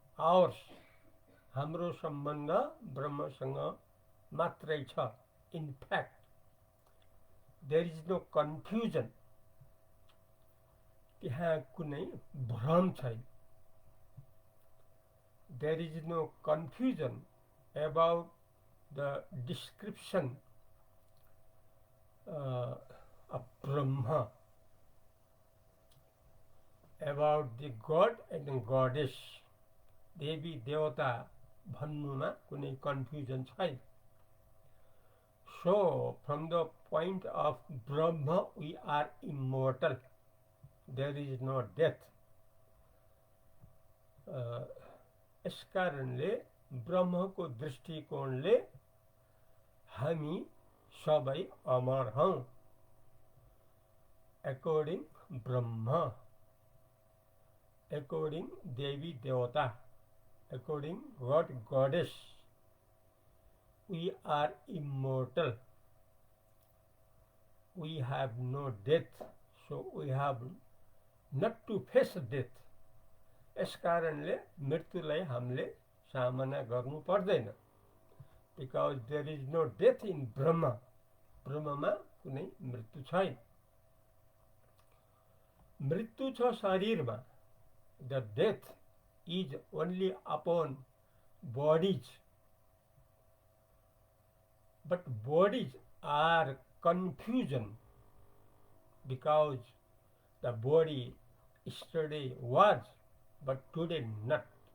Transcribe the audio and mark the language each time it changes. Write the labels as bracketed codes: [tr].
[en] Ours, [ne] हाम्रो सम्बन्ध ब्रह्मसँग मात्रै छ. [en] In fact, there is no confusion. [ne] त्यहाँ कुनै भ्रम छैन. [en] There is no confusion about the description of Brahma, about the God and Goddess. [ne] देवी देवता भन्नुमा कुनै confusion छैन. [en] So, from the point of Brahma, we are immortal. There is no death. [ne] यस कारणले ब्रह्मको दृष्टिकोणले हामी सबै अमर हौं. [en] According Brahma, according देवी देवता, according God Goddess, we are immortal. We have no death, so we have not to face death. [ne] यस कारणले मृत्युलाई हामीले सामना गर्नु पर्दैन. [en] Because there is no death in Brahma. [ne] ब्रह्ममा कुनै मृत्यु छैन. मृत्यु छ शरीरमा. [en] The death is only upon bodies. But bodies are confusion, because the body yesterday was, but today not.